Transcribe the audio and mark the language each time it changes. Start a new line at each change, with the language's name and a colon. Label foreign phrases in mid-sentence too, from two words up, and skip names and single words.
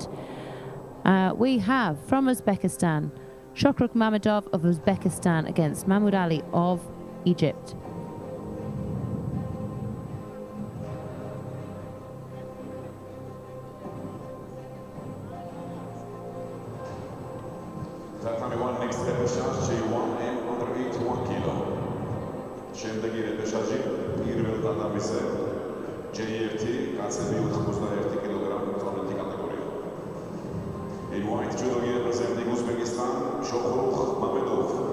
English: We have from Uzbekistan, Shokruk Mamedov of Uzbekistan against Mahmoud Ali of Egypt. Next repechage, J1 and under 81 kilo.
Georgian: შემდეგი რეპეშაჟი პირველ დადამისე J1 კაცები 81 კილოგრამ წონითი კატეგორია.
English: In white judo representing Uzbekistan, Shokruk Mamedov.